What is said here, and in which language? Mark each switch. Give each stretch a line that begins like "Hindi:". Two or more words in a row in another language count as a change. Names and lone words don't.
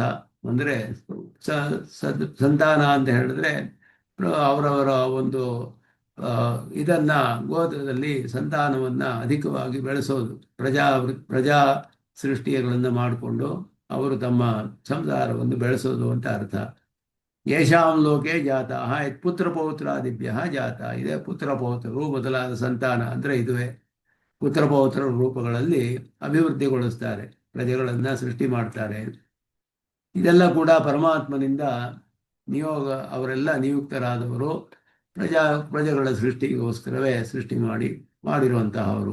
Kannada: ಅಂದರೆ ಸಂತಾನ ಅಂತ ಹೇಳಿದ್ರೆ ಅವರವರ ಒಂದು ಇದನ್ನ ಗೋತ್ರದಲ್ಲಿ ಸಂತಾನವನ್ನ ಅಧಿಕವಾಗಿ ಬೆಳೆಸೋದು. ಪ್ರಜಾ ಸೃಷ್ಟಿಗಳನ್ನು ಮಾಡಿಕೊಂಡು ಅವರು ತಮ್ಮ ಸಂಸಾರವನ್ನು ಬೆಳೆಸೋದು ಅಂತ ಅರ್ಥ.
Sanskrit: ಯೇಷಾಂ ಲೋಕೆ ಜಾತಃ ಪುತ್ರ ಪೌತ್ರಾದಿಭ್ಯ ಜಾತ.
Kannada: ಇದೆ ಪುತ್ರ ಪೌತ್ರರು ಮೊದಲಾದ ಸಂತಾನ ಅಂದರೆ ಇದುವೇ. ಪುತ್ರ ಪೌತ್ರ ರೂಪಗಳಲ್ಲಿ ಅಭಿವೃದ್ಧಿಗೊಳಿಸ್ತಾರೆ, ಪ್ರಜೆಗಳನ್ನ ಸೃಷ್ಟಿ ಮಾಡ್ತಾರೆ. ಇದೆಲ್ಲ ಕೂಡ ಪರಮಾತ್ಮನಿಂದ ಅವರೆಲ್ಲ ನಿಯುಕ್ತರಾದವರು. ಪ್ರಜೆಗಳ ಸೃಷ್ಟಿಗೋಸ್ಕರವೇ ಸೃಷ್ಟಿ ಮಾಡಿರುವಂತಹವರು.